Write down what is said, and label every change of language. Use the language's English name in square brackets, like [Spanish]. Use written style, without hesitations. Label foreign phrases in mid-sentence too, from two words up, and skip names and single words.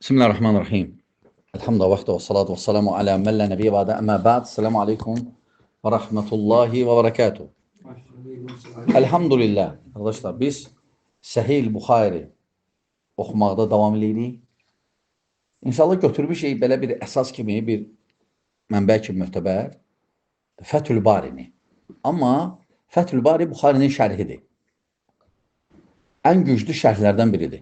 [Arabic] بسم الله الرحمن الرحيم. الحمد لله وحده والصلاة والسلام على من لا نبي بعد. أما بعد. السلام عليكم ورحمة الله وبركاته. [Azerbaijani] Elhamdülillah. Arkadaşlar biz Səhih Buxari oxumaqda davam edirik. İnşallah götürmüşük belə bir əsas kimi, bir mənbə kimi möhtəbər Fəthül Barini. Amma Fəthül Bari Buxarinin şərhidir. Ən güclü şərhlərdən biridir.